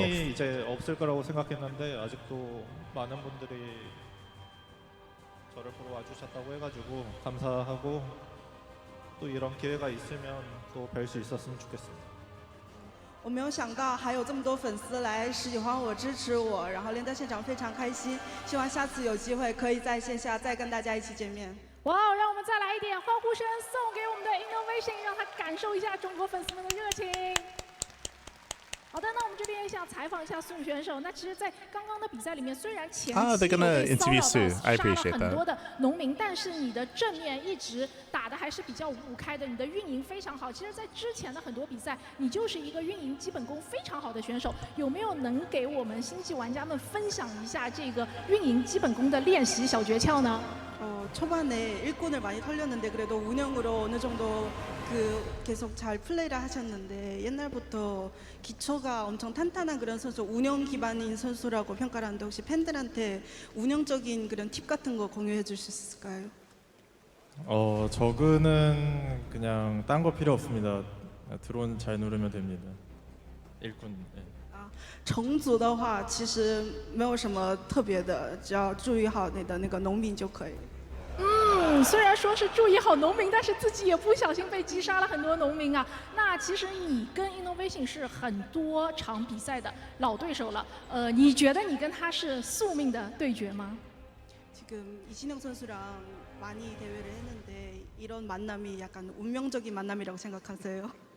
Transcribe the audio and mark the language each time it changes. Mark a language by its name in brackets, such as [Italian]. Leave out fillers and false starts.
[Korean] 팬이 이제 없을 거라고 생각했는데 아직도 많은 분들이 저를 보러 와주셨다고 해가지고 감사하고 또 이런 기회가 있으면 또 뵐 수 있었으면 좋겠습니다. [Chinese] 我没有想到还有这么多粉丝来喜欢我、支持我，然后练到现场非常开心。希望下次有机会可以在线下再跟大家一起见面。哇，让我们再来一点欢呼声，送给我们的 INnoVation， 让他感受一下中国粉丝们的热情。好的，那我们这边也想采访一下苏选手。那其实，在刚刚的比赛里面，虽然前期有被骚扰到杀了很多的农民，但是你的正面一直打的还是比较五五开的，你的运营非常好。其实，在之前的很多比赛，你就是一个运营基本功非常好的选手。有没有能给我们星际玩家们分享一下这个运营基本功的练习小诀窍呢？ [Korean] 초반에 일꾼을 많이 털렸는데 그래도 운영으로 어느 정도 계속 잘 플레이를 하셨는데 옛날부터 기초가 엄청 탄탄한 그런 선수, 운영 기반인 선수라고 평가를 하는데 혹시 팬들한테 운영적인 그런 팁 같은 거 공유해 줄 수 있을까요? 저그는 그냥 딴 거 필요 없습니다. 드론 잘 누르면 됩니다. 일꾼. 네. [Chinese] 重组的话，其实没有什么特别的，只要注意好你的那个农民就可以。虽然说是注意好农民，但是自己也不小心被击杀了很多农民啊。那其实你跟 INnoVation 是很多场比赛的老对手了，你觉得你跟他是宿命的对决吗？ [Korean] 지금 이진영 선수랑 많이 대회를 했는데 이런 만남이 약간 운명적인 만남이라고 생각하세요?